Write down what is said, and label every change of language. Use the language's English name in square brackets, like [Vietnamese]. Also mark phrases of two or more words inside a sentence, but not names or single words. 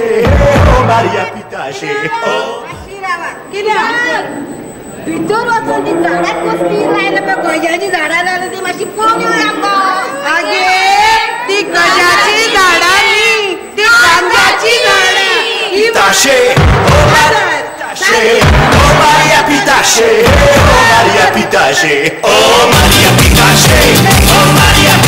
[Konkani] Maria Pitache. कित्याक भितर वचून ती झाडां कसली लायला पळय गजाची झाडां लायला ती मातशी पळोवन येवया आमकां. आगे ती गजाची झाडां न्ही ती गांजाची झाडां. Pitache. Oh Maria Pitache. Oh Maria Pitache. Oh Maria Pitache. Oh Maria